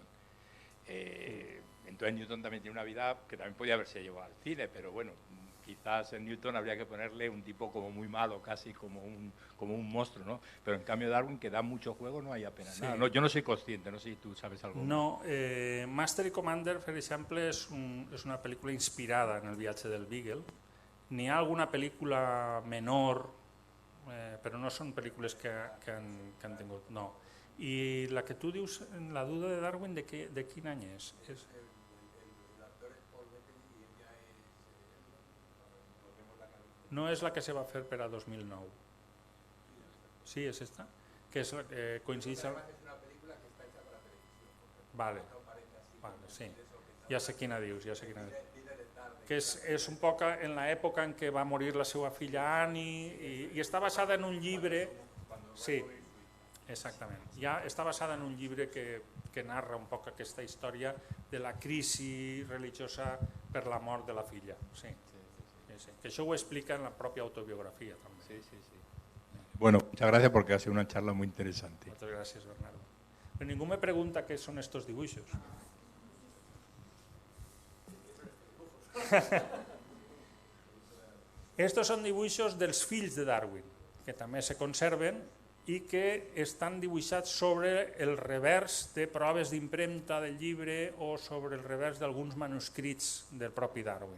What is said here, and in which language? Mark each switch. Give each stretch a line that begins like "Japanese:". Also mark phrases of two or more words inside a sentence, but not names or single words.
Spanish: Entonces Newton también tiene una vida que también podía haberse llevado al cine, pero bueno, quizás en Newton habría que ponerle un tipo como muy malo, casi como un monstruo, ¿no? Pero en cambio Darwin, que da mucho juego, no hay apenas nada. No, yo no soy consciente, no sé si tú sabes algo. No, Master y Commander,
Catalan: per exemple, és una pel·lícula inspirada en el viatge del Beagle. N'hi ha alguna pel·lícula menor, però no són pel·lícules que han tingut, no. I la que tu dius, La duda de Darwin, de quin any és? No és la que se va fer per a 2009. Sí, és esta? Que és, coincideix...
Spanish: Es una película que está hecha para televisión.
Catalan: Vale, sí. Ja sé quina dius, que és un poc en l'època en què va morir la seva filla Annie i està basada en un llibre... Sí, exactament. Ja està basada en un llibre que narra un poc aquesta història de la crisi religiosa per la mort de la filla. Sí. Que això ho explica en la pròpia autobiografia també. Sí.
Spanish: Bueno, muchas gracias porque ha sido una charla muy interesante. Muchas gracias, Bernardo. Pero ningú me pregunta qué son estos dibuixos.
Catalan: Estos són dibuixos dels fills de Darwin, que també se conserven i que estan dibuixats sobre el revers de proves d'impremta del llibre o sobre el revers d'alguns manuscrits del propi Darwin.